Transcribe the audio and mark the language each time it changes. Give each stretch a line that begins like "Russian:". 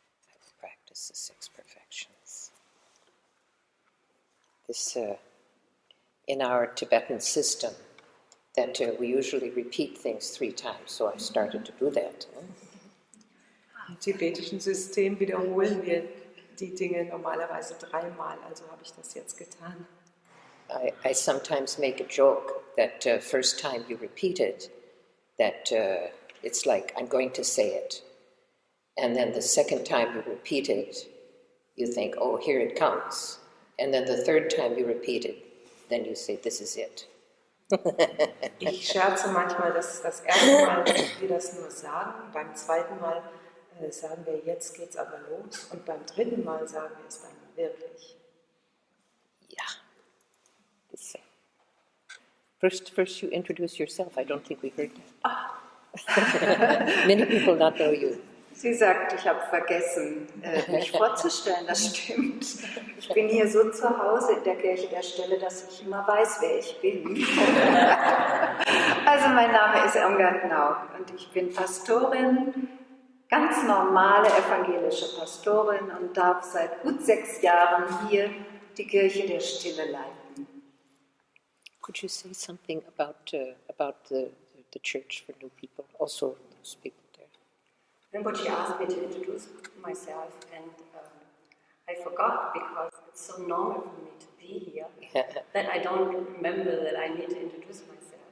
English: I will practice the 6 perfections. This, in our Tibetan system, that we usually repeat things 3 times, so I started to do that.
German: Im tibetischen System wiederholen wir die Dinge normalerweise 3-mal, also habe ich das jetzt getan.
English: I sometimes make a joke that first time you repeat it, that it's like I'm going to say it. And then the second time you repeat it, you think, oh, here it comes. And then the third time you repeat it, then you say, this is it.
German: Ich scherze manchmal, dass das erste Mal wir das nur sagen, beim zweiten Mal sagen wir, jetzt geht's aber los, und beim dritten Mal sagen wir es dann wirklich. Yeah.
English: First you introduce yourself. I don't think we heard that. Many people not know you.
German: Sie sagt, ich habe vergessen, mich vorzustellen, das stimmt. Ich bin hier so zu Hause in der Kirche der Stille, dass ich immer weiß, wer ich bin. Also mein Name ist Imgard Nauck und ich bin Pastorin, ganz normale evangelische Pastorin und darf seit gut 6 Jahren hier die Kirche der Stille leiten.
English: Could you say something about the church for new people, also those people? Rinpoche asked me to introduce myself, and I forgot because it's so normal for me to be here that I don't remember that I need to introduce myself.